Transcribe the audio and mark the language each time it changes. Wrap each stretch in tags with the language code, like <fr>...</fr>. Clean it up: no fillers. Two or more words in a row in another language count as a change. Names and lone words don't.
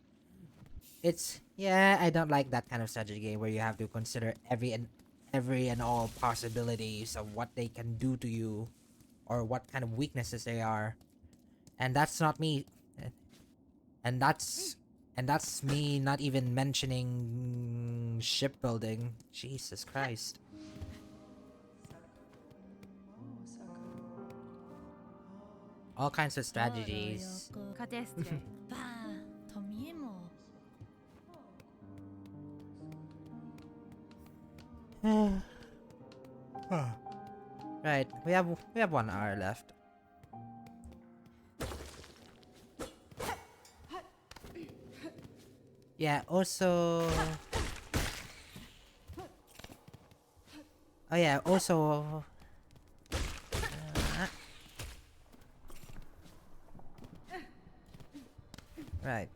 <en>It's, yeah, I don't like that kind of strategy game where you have to consider every and all possibilities of what they can do to you, or what kind of weaknesses they are, and that's not me. and that's and that's me not even mentioning shipbuilding. Jesus Christ. All kinds of strategies. Cadestre. Pa, Tomiemo. Right, we have 1 hour left. Yeah, also, oh yeah, also, right.</en>